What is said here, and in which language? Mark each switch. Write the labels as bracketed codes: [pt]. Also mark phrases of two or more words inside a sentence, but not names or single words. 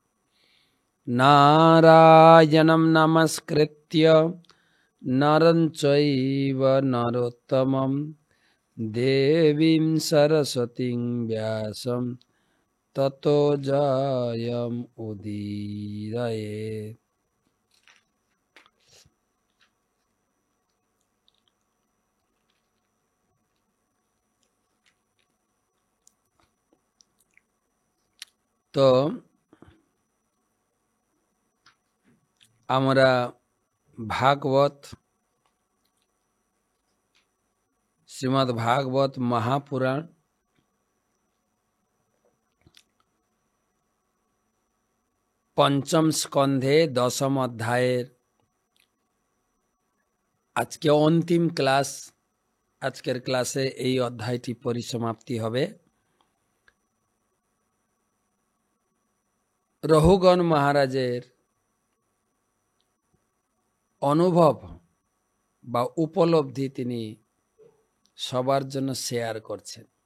[sa] नारायणं नमस्कृत्य नरं चैव नरोत्तमं देवीं सरस्वतीं व्यासं ततो जयमुदीरयेत्। [bn] तो আমরা ভাগবত শ্রীমদ্ ভাগবত মহাপুরাণ পঞ্চম স্কন্ধে দশম অধ্যায়ের আজকে অন্তিম ক্লাস। আজকের ক্লাসে এই অধ্যায়টি পরিসমাপ্তি হবে। রঘুগণ মহারাজের অনুভব বা উপলব্ধি তিনি সবার জন্য শেয়ার করছেন।